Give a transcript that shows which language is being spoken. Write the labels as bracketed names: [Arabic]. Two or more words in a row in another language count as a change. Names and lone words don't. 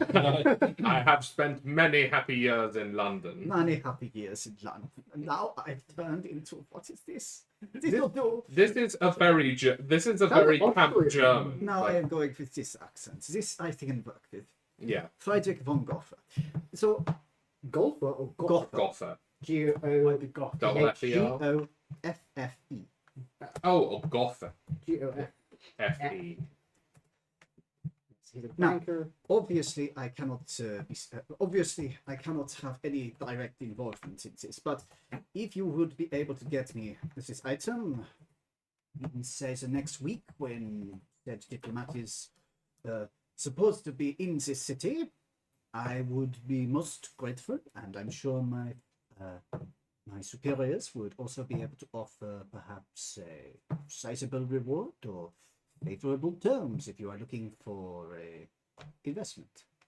[English] I have spent many happy years in London. Many happy years in London, and now I've turned into what is this? This will do. This is a very camp German. Now Like, I am going with this accent. This I can work with. yeah, Friedrich von Gotha. So Golfer or Gotha. Gotha. G-O-F-E. Might be Goth. Double F-E-R. G-O-F-F-E. Oh, Gotha. G-O-F. F-E. He's a Now, banker. obviously, I cannot. I cannot have any direct involvement in this. But if you would be able to get me this item, say the next week when that diplomat is supposed to be in this city, I would be most grateful, and I'm sure my superiors would also be able to offer perhaps a sizable reward or favorable terms if you are looking for a investment.